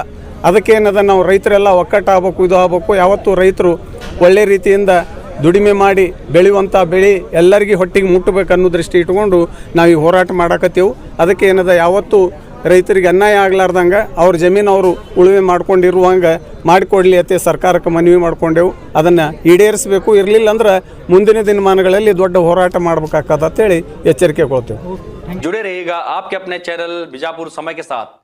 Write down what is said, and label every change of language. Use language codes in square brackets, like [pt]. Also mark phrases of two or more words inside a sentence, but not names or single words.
[kn] ಅದಕ್ಕೇನದ ನಾವು ರೈತರೆಲ್ಲ ಒಕ್ಕಟ್ಟು ಆಗ್ಬೇಕು, ಇದು ಆಗ್ಬೇಕು. ಯಾವತ್ತೂ ರೈತರು ಒಳ್ಳೆ ರೀತಿಯಿಂದ ದುಡಿಮೆ ಮಾಡಿ ಬೆಳೆಯುವಂಥ ಬೆಳೆ ಎಲ್ಲರಿಗೂ ಹೊಟ್ಟಿಗೆ ಮುಟ್ಟಬೇಕು ಅನ್ನೋ ದೃಷ್ಟಿ ಇಟ್ಕೊಂಡು ನಾವು ಈ ಹೋರಾಟ ಮಾಡಕತ್ತೀವಿ. ಅದಕ್ಕೆ ಏನದ ಯಾವತ್ತೂ ರೈತರಿಗೆ ಅನ್ಯಾಯ ಆಗ್ಲಾರ್ದಂಗೆ ಅವ್ರ ಜಮೀನು ಅವರು ಉಳುಮೆ ಮಾಡ್ಕೊಂಡಿರುವಂಗೆ ಮಾಡಿಕೊಡ್ಲಿ ಅಂತ ಸರ್ಕಾರಕ್ಕೆ ಮನವಿ ಮಾಡ್ಕೊಂಡೆವು. ಅದನ್ನು ಈಡೇರಿಸಬೇಕು. ಇರಲಿಲ್ಲ ಅಂದ್ರೆ ಮುಂದಿನ ದಿನಮಾನಗಳಲ್ಲಿ ದೊಡ್ಡ ಹೋರಾಟ ಮಾಡಬೇಕಾಗ್ತದೆ ಅಂತೇಳಿ ಎಚ್ಚರಿಕೆ ಕೊಡ್ತೇವೆ. [hi] जुड़े रहिएगा आपके अपने चैनल बीजापुर समय के साथ।